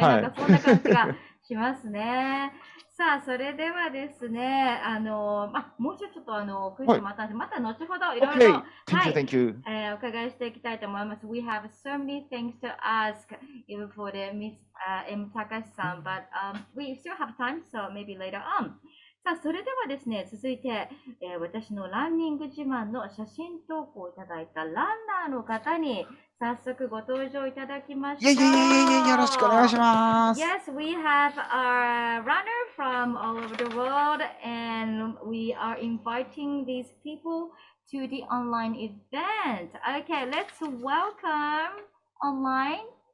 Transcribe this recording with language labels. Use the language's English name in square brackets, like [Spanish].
[Japanese] なんかそんな感じがしますね。さあ、それではですね、もうちょっとクイズもあったんで、また後ほどいろいろ、 [English] Thank you. [Japanese] お伺いしていきたいと思います。 [English] We have so many things to ask even for the Miss M. Takashi-san, but we still have time, so maybe later on. [Japanese] さあ、それではですね、続いて、私のランニング自慢の写真投稿をいただいたランナーの方に早速ご登場いただきました。よろしくお願いします。 [English] Yes, we have a runner from all over the world, and we are inviting these people to the online event. Okay, let's welcome online.